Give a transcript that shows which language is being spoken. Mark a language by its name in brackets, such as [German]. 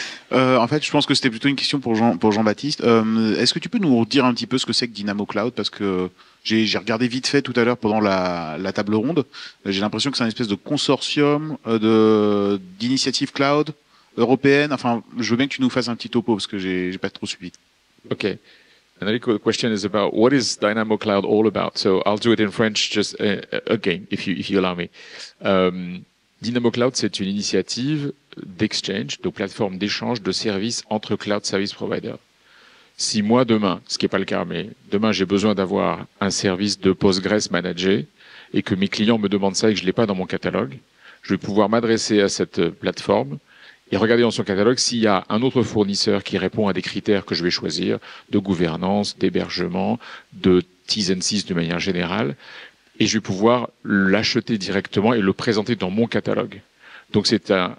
[French] En fait, je pense que c'était plutôt une question pour Jean-Baptiste. Est-ce que tu peux nous dire un petit peu ce que c'est que Dynamo Cloud? Parce que j'ai regardé vite fait tout à l'heure pendant la table ronde. J'ai l'impression que c'est une espèce de consortium d'initiatives cloud européennes. Enfin, je veux bien que tu nous fasses un petit topo parce que j'ai pas trop suivi. [English] Okay. Another question is about what is Dynamo Cloud all about? So I'll do it in French just again, if you allow me. [French] Dynamo Cloud, c'est une initiative d'exchange, de plateforme d'échange de services entre cloud service providers. Si moi demain, ce qui n'est pas le cas, mais demain j'ai besoin d'avoir un service de Postgres managé et que mes clients me demandent ça et que je ne l'ai pas dans mon catalogue, je vais pouvoir m'adresser à cette plateforme et regarder dans son catalogue s'il y a un autre fournisseur qui répond à des critères que je vais choisir de gouvernance, d'hébergement, de T's and C's de manière générale, et je vais pouvoir l'acheter directement et le présenter dans mon catalogue. Donc c'est